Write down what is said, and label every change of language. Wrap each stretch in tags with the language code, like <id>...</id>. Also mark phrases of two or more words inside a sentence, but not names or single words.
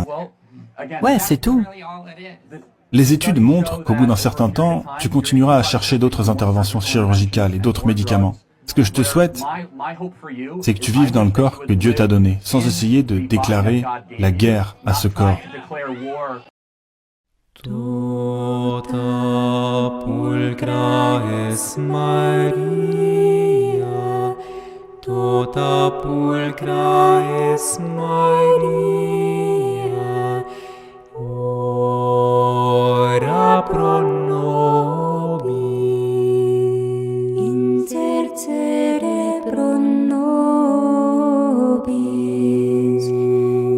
<fr>Ouais, c'est tout. Les études montrent qu'au bout d'un certain temps, tu continueras à chercher d'autres interventions chirurgicales et d'autres médicaments. Ce que je te souhaite, c'est que tu vives dans le corps que Dieu t'a donné, sans essayer de déclarer la guerre à ce corps.</fr> <la>Tota pulcra es Maria, tota pulcra es Maria, ora pro nobis, intercede pro nobis.</la>